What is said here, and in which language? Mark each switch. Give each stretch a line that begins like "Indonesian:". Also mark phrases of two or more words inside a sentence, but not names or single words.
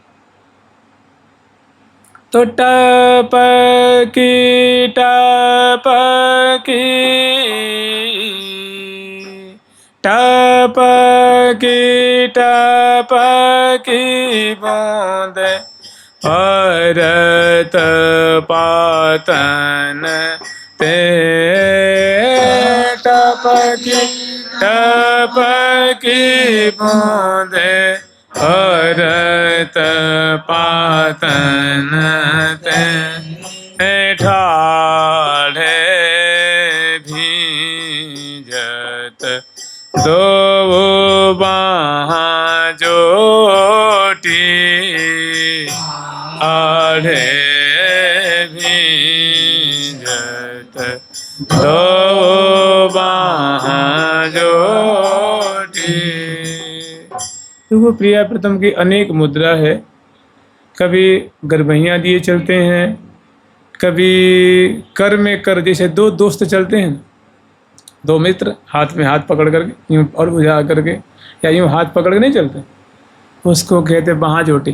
Braj: तो टपकी टपकी टपकी टपकी बूंदे परत पातन ते, टपकी टपकी बूंदे परत पातन ते, ठाढ़े भीजत दो बाहाँ जोटी, आढ़े भीजत दो बाहाँ जोटी।
Hindi: तो प्रिया प्रथम की अनेक मुद्रा है, कभी गरबैयाँ दिए चलते हैं, कभी कर में कर, जैसे दो दोस्त चलते हैं, दो मित्र हाथ में हाथ पकड़ करके यूँ और बुझा करके, या यूँ हाथ पकड़ के नहीं चलते, उसको कहते बाहाँ जोटी।